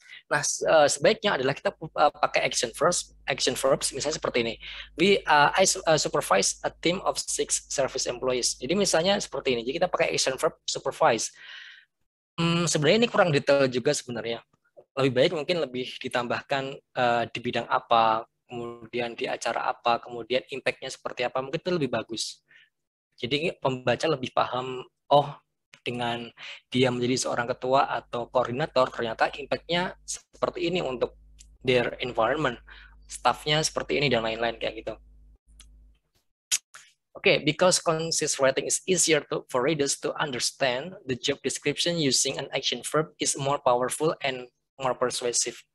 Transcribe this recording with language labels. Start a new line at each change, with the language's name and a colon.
Indonesian: Nah sebaiknya adalah kita pakai action verbs misalnya seperti ini.
English: I supervise a team of 6 service employees.
Indonesian: Jadi misalnya seperti ini. Jadi kita pakai action verb supervise. Sebenarnya ini kurang detail juga sebenarnya. Lebih baik mungkin lebih ditambahkan di bidang apa, kemudian di acara apa, kemudian impact-nya seperti apa, mungkin itu lebih bagus. Jadi pembaca lebih paham, oh dengan dia menjadi seorang ketua atau koordinator, ternyata impact-nya seperti ini untuk
English: their environment,
Indonesian: staff-nya seperti ini, dan lain-lain kayak gitu.
English: Okay, because concise writing is easier for readers to understand, the job description using an action verb is more powerful and more persuasive.